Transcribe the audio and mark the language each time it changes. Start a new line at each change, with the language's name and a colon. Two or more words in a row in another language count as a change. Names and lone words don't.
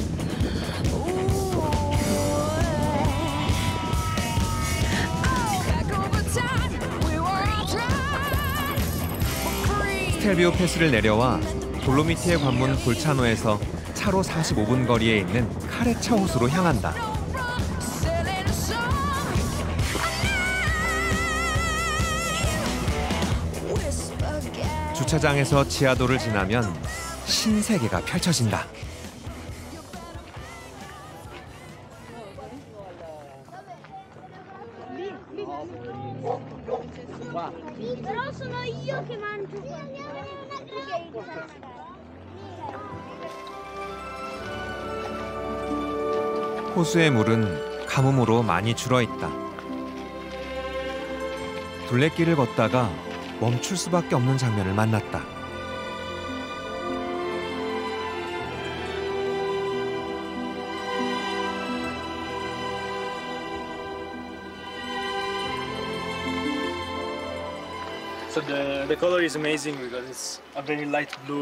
Korean: 스텔비오 패스를 내려와 돌로미티의 관문 볼차노에서 차로 45분 거리에 있는 카레차 호수로 향한다. 주차장에서 지하도를 지나면 신세계가 펼쳐진다.
Italian: Però sono io che mangio.
Korean: 호수의 물은 가뭄으로 많이 줄어있다. 둘레길을 걷다가 멈출 수밖에 없는 장면을 만났다.
English: So the color is amazing because it's a very light blue.